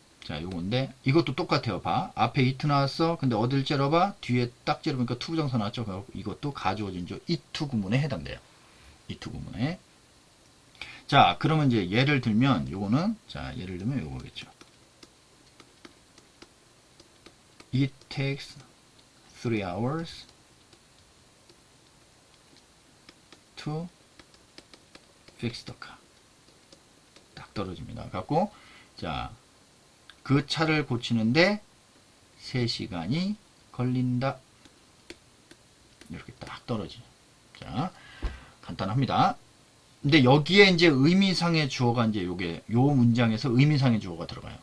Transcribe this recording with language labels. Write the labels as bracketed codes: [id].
[ko] 자, 요건데 이것도 똑같아요. 봐. 앞에 it 나왔어. 근데 어딜 째려봐? 뒤에 딱 째려보니까 투부정사 나왔죠. 그래서 이것도 가주어진 조 it 구문에 해당돼요. it 구문에. 자, 그러면 이제 예를 들면 요거는, 자, 예를 들면 요거겠죠. [en] It takes 3 hours to fix the car. [ko] 딱 떨어집니다. 갖고, 자, 그 차를 고치는데 3시간이 걸린다. 이렇게 딱 떨어지죠. 자, 간단합니다. 근데 여기에 이제 의미상의 주어가 이제 요게, 요 문장에서 의미상의 주어가 들어가요.